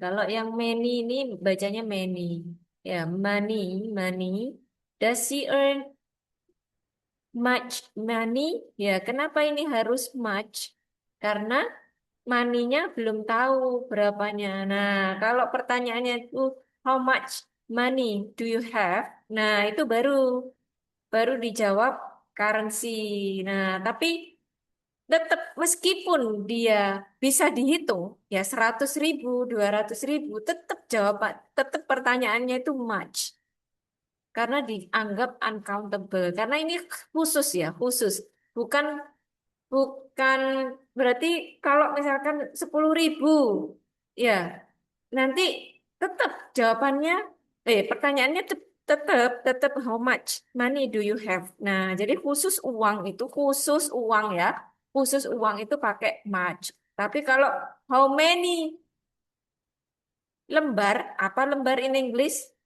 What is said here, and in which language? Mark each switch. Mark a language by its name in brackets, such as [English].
[Indonesian] Kalau yang many ini bacanya many. Ya money. [English] Does she earn much money? [Indonesian] Ya kenapa ini harus much? Karena money-nya belum tahu berapanya. Nah kalau pertanyaannya itu [English] how much money do you have? [Indonesian] Nah itu baru dijawab currency. Nah, tapi tetap meskipun dia bisa dihitung ya 100.000, 200.000, tetap pertanyaannya itu much karena dianggap uncountable. Karena ini khusus ya, khusus. Bukan bukan berarti kalau misalkan 10.000 ya nanti tetap jawabannya pertanyaannya tetap [English] how much money do you have. [Indonesian] Nah, jadi khusus uang ya. Khusus uang itu pakai much. Tapi kalau how many lembar, apa lembar in English?